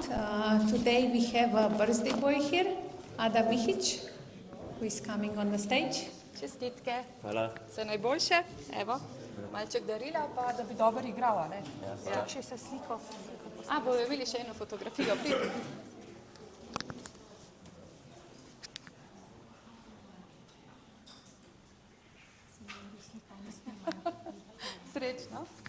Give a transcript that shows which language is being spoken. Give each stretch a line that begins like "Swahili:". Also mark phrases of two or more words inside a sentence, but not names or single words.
English: Today we have a birthday boy here, Ada Mihić, who is coming on the stage.
Slovenian: Čestitke. Hvala. Vse najboljše. Evo, malček darila, pa da bi dobro igral, a ne? Ja. Še se sliko. A, bojo imeli še eno fotografijo. Pridi. Srečno.